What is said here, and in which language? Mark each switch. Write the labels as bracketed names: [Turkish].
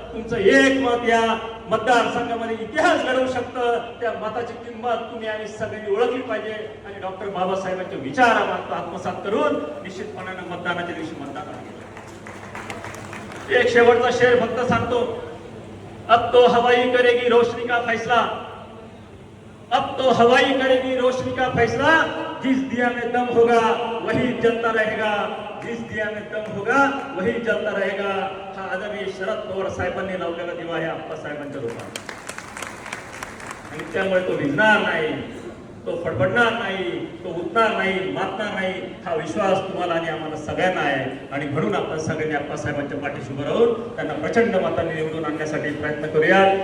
[Marathi] तुमचं एक मत या मतदारसंघामध्ये इतिहास घडवू शकतं. त्या मताची किंमत तुम्ही आणि सगळ्यांनी ओळखली पाहिजे आणि डॉक्टर बाबासाहेबांचे विचार आत्मसात करून निश्चितपणाने मतदानाच्या दिवशी मतदान केलं. एक शेवटचा शेर फक्त सांगतो. [Hindi] अब तो हवाई करेगी रोशनी का फैसला, अब तो हवाई करेगी रोशनी का फैसला, जिस दिया में दम होगा वही जलता रहेगा, जिस दिया में दम होगा वही जलता रहेगा. [Marathi] हा आदरणीय शरद पवार साहेबांनी लावलेला दिवा आहे आप्पासाहेबांच्या रूपात. आणि त्यामुळे तो विझणार नाही, तो फडफडणार नाही, तो उठणार नाही, मातणार नाही. हा विश्वास तुम्हाला आणि आम्हाला सगळ्यांना आहे. आणि म्हणून आपण सगळ्यांनी आप्पासाहेबांच्या पाठीशी उभं राहून त्यांना प्रचंड मतांनी निवडून आणण्यासाठी प्रयत्न करूया.